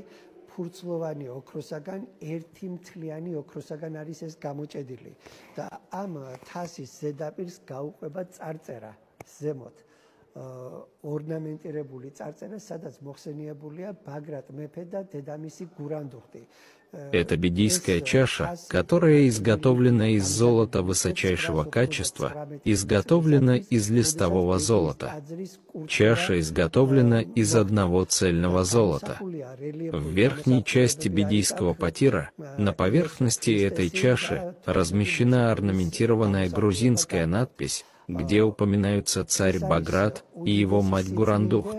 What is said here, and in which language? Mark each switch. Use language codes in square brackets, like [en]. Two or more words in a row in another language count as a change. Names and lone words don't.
[ka] ფურცლოვანი ოქროსაგან, ერთი მთლიანი ოქროსაგან არის ეს გამოჭედილი და ამ თასის ზედაპირს გაუყვება წარწერა ზემოთ, ორნამენტირებული წარწერა, სადაც მოხსენიებულია ბაგრატ მეფე და დედამისი გურანდუხტი. [ru] Это бедийская чаша, которая изготовлена из золота высочайшего качества, изготовлена из листового золота. Чаша изготовлена из одного цельного золота. В верхней части бедийского потира, на поверхности этой чаши, размещена орнаментированная грузинская надпись, где упоминаются царь Баграт и его мать Гурандухт.